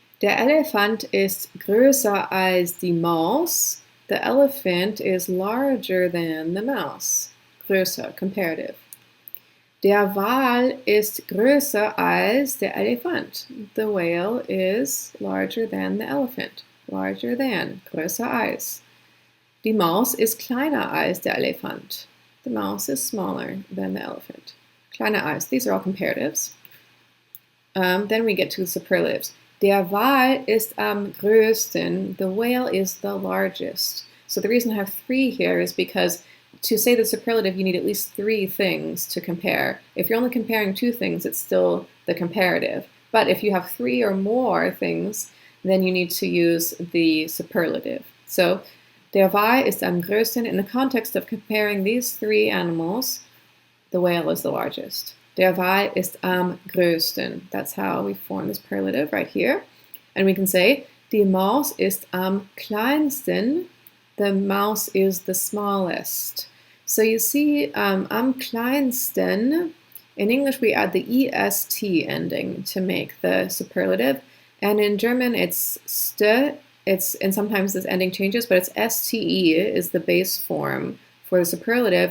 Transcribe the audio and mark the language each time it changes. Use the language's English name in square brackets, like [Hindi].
[German] Der Elefant ist größer als die Maus. [English] The elephant is larger than the mouse. Größer, comparative. [German] Der Wal ist größer als der Elefant. [English] The whale is larger than the elephant. Larger than, größer als. [German] Die Maus ist kleiner als der Elefant. [English] The mouse is smaller than the elephant. Kleiner als. These are all comparatives. Then we get to the superlatives. [German] Der Wal ist am größten. The whale is the largest. [English] So the reason I have 3 here is because to say the superlative, you need at least 3 things to compare. If you're only comparing 2 things, it's still the comparative. But if you have 3 or more things, then you need to use the superlative. So, der Wal ist am größten. In the context of comparing these 3 animals, the whale is the largest. Der Wal ist am größten. That's how we form this superlative right here. And we can say, die Maus ist am kleinsten. The mouse is the smallest. So you see, am kleinsten, in English we add the est ending to make the superlative. And in German it's st, and sometimes this ending changes, but it's ste is the base form for the superlative.